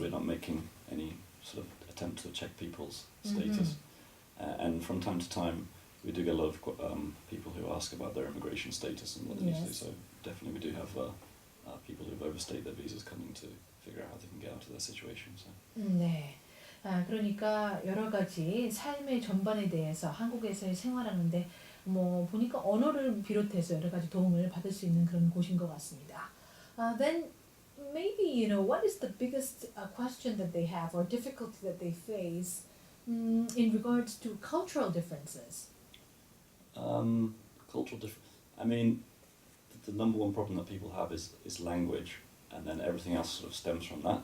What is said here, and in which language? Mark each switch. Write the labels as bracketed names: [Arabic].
[English] we're not making any sort of attempt to check people's status. And from time to time, we do get a lot of people who ask about their immigration status and what they need to do. So definitely, we do have people who've overstayed their visas coming to figure out how they can get out of their situation. So. [Korean] 네. 그러니까 여러 가지 삶의 전반에 대해서 한국에서의 생활하는데 뭐 보니까 언어를 비롯해서 여러 가지 도움을 받을 수 있는 그런 곳인 것 같습니다. [English] Then maybe what is the biggest question that they have or difficulty that they face in regards to cultural differences? Cultural difference. I mean, the number one problem that people have is language, and then everything else sort of stems from that.